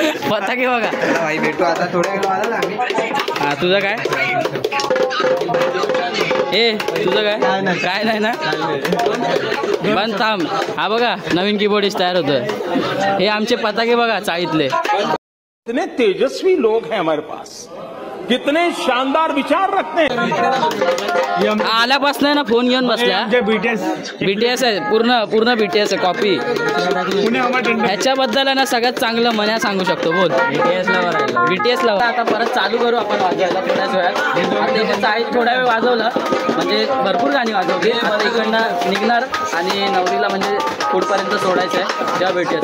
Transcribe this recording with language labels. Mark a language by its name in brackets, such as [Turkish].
[Marathi] पताके बघा भाई भेटू आता थोड्या वेळ आला ना आम्ही. हा तुझं काय तुझं काय नाही ना. पण थांब, हा बघा नवीन कीबोर्डिस्ट तयार होतोय. हे आमचे पताके बघा चाळीतले. [Hindi] कितने तेजस्वी लोग हैं हमारे पास, कितने शानदार विचार रखते हैं. [Marathi] आल्यापासून ना फोन घेऊन बसल्या. बीटीएस आहे पूर्ण बीटीएस आहे कॉपी. ह्याच्याबद्दल ना सगळ्यात चांगलं मन्या सांगू शकतो. बोल. बीटीएस ला आता परत चालू करू आपण वाजवायला थोड्याच वेळात. चाळीत थोड्या वेळ वाजवलं म्हणजे भरपूर गाणी वाजवली. आता इकडनं निघणार आणि नवरीला म्हणजे पुढपर्यंत सोडायचं आहे. जेव्हा भेटूया.